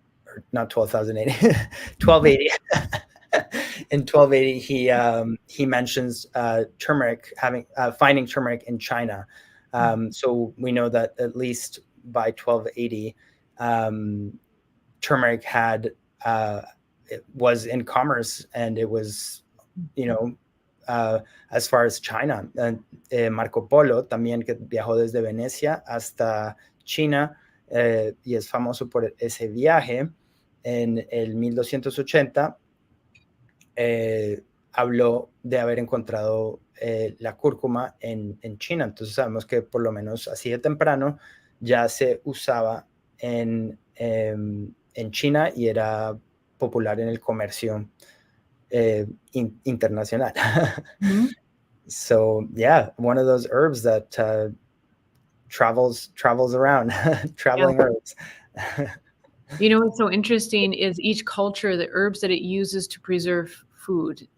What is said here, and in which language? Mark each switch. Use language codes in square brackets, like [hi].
[en] or not 12,080, 1280. In 1280, he mentions turmeric finding turmeric in China. So we know that at least by 1280, turmeric it was in commerce, and it was, as far as China. [es] Marco Polo también, que viajó desde Venecia hasta China, y es famoso por ese viaje. En el 1280 habló de haber encontrado la cúrcuma en China. Entonces sabemos que por lo menos así de temprano ya se usaba en China y era popular en el comercio internacional. Mm-hmm. [en] So yeah, one of those herbs that travels around, traveling herbs. What's so interesting is each culture, the herbs that it uses to preserve food.